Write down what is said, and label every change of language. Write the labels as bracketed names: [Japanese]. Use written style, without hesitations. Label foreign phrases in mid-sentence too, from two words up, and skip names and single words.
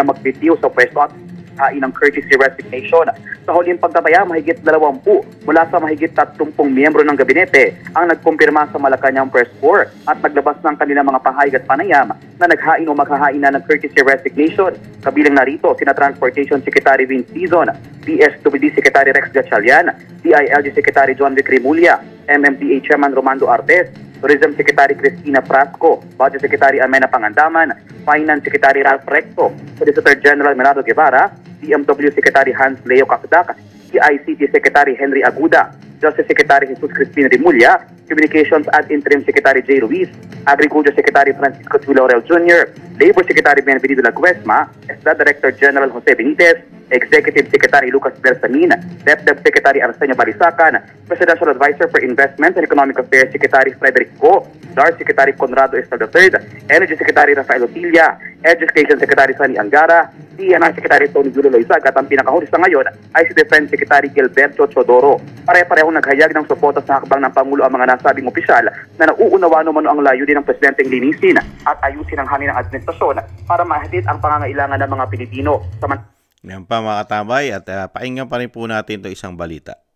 [Filipino] na magbitiw sa pwesto at hain ng [English] courtesy resignation. [Filipino] Sa huling pagtataya, mahigit 20 mula sa mahigit 30 miyembro ng gabinete ang nagkumpirma sa Malacanang Press Corps at naglabas ng kanilang mga pahayag at panayam na naghain o maghahain na ng [English] courtesy resignation. [Filipino] Kabilang narito, sina Transportation Secretary Vince Dizon, PSWD Secretary Rex Gatchalian, DILG Secretary John Vic Rimulya, MMDA Chairman Romando Artes, Tourism Secretary Cristina Frasco, Budget Secretary Amena Pangandaman, Finance Secretary Ralph Recto, Solicitor General Merado Guevara, DMW Secretary Hans Leo Cacdac, CICT Secretary Henry Aguda, Justice Secretary Jesus Crispin Rimulya, Communications and Interim Secretary J. Ruiz, Agriculture Secretary Francisco Laurel Jr., Labor Secretary Benvenido Laguesma, ESDA Director General Jose Benitez, Executive Secretary Lucas Bersamin, DepEd Secretary Arsenio Balisacan, Presidential Advisor for Investment and Economic Affairs Secretary Frederick Go, DAR Secretary Conrado Estal III, Energy Secretary Rafael Otilla, Education Secretary Sani Angara, DNI Secretary Tony Julio Loizag at ang pinakahuli sa ngayon ay si Defense Secretary Gilberto Chodoro. Pare-parehong naghayag ng suporta sa hakbang ng Pangulo ang mga nasabing opisyal na nauunawa naman ang layunin ng Presidenteng linisin at ayusin ang hangin ng administrasyon para mahatid ang pangangailangan ng mga Pilipino. Yan pa mga katambay at pakinggan pa rin po natin ito isang balita.